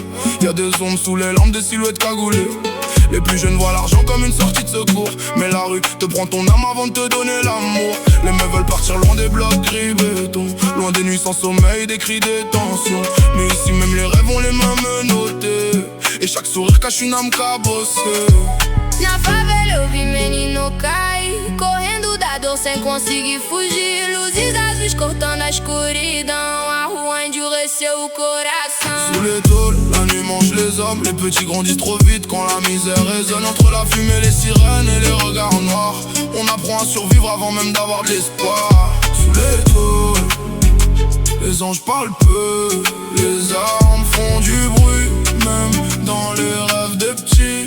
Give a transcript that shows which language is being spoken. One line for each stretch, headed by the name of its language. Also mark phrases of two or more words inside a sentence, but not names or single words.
French: Y'a des ombres sous les lampes, des silhouettes cagoulées. Les plus jeunes voient l'argent comme une sortie de secours. Mais la rue te prend ton âme avant de te donner l'amour. Les meufs veulent partir loin des blocs gris béton, loin des nuits sans sommeil, des cris, des tensions. Mais ici même les rêves ont les mains menottées. Et chaque sourire cache une âme cabossée.
Portuguese: Na favela eu vi menino cair, correndo da dor sem conseguir fugir. Luzes azuis cortando a escuridão, a rua endureceu o coração.
French: Sous les tôles, la nuit mange les hommes. Les petits grandissent trop vite quand la misère résonne. Entre la fumée, les sirènes et les regards noirs, on apprend à survivre avant même d'avoir de l'espoir. Sous les tôles, les anges parlent peu, les armes font du bruit, même dans les rêves des petits.